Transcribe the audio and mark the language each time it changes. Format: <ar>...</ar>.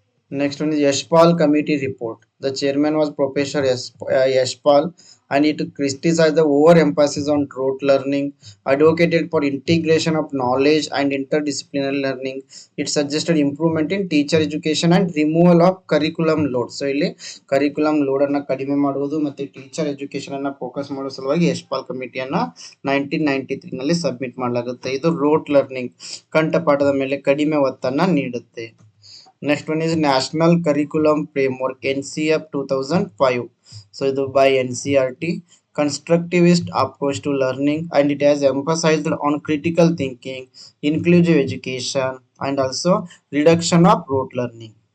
<en>Next one is Yashpal Committee Report. The chairman was Professor Yashpal, and it criticized the overemphasis on rote learning, advocated for integration of knowledge and interdisciplinary learning. It suggested improvement in teacher education and removal of curriculum load.</en> <kn>So ಇಲ್ಲಿ curriculum load ಅನ್ನ ಕಡಿಮೆ ಮಾಡುವುದು ಮತ್ತೆ teacher education ಅನ್ನ focus ಮಾಡೋ ಸಲುವಾಗಿ ಯಶ್ಪಾಲ್ ಕಮಿಟಿಯನ್ನ 1993 ನಲ್ಲಿ submit ಮಾಡಲಾಗುತ್ತೆ. ಇದು ರೋಟ್ ಲರ್ನಿಂಗ್ ಕಂಠಪಾಠದ ಮೇಲೆ ಕಡಿಮೆ ಒತ್ತನ್ನ ನೀಡುತ್ತೆ.</kn> <en>Next one is National Curriculum Framework NCF 2005. So ಇದು by NCRT, constructivist approach to learning, and it has emphasized on critical thinking, inclusive education, and also reduction of rote learning.</en>